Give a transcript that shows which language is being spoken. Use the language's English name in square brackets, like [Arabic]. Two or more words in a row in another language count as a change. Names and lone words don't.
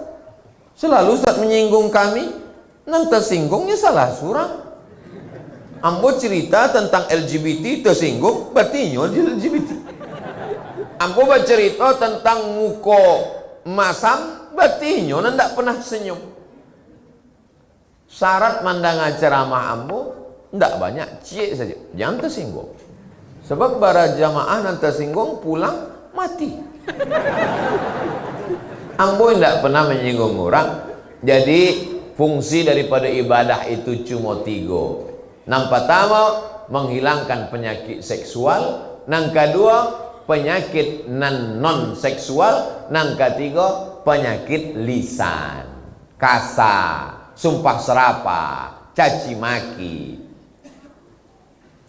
[Indonesian] Selalu Ustaz menyinggung kami, nanti tersinggungnya salah surang. [Minangkabau] Ambo cerita tentang LGBT tersinggung, berarti inyo LGBT. Ambo bercerita tentang muko masam, berarti nyonya ndak pernah senyum. Syarat mandang ceramah ambo ndak banyak, cie saja, jangan tersinggung. [Indonesian] Sebab para jamaah nanti tersinggung pulang mati. [Minangkabau] Ambo ndak pernah menyinggung orang. [Indonesian] Jadi fungsi daripada ibadah itu cuma 3. Yang pertama menghilangkan penyakit seksual, yang kedua penyakit non seksual, yang ketiga penyakit lisan, kasar, sumpah serapah, caci maki.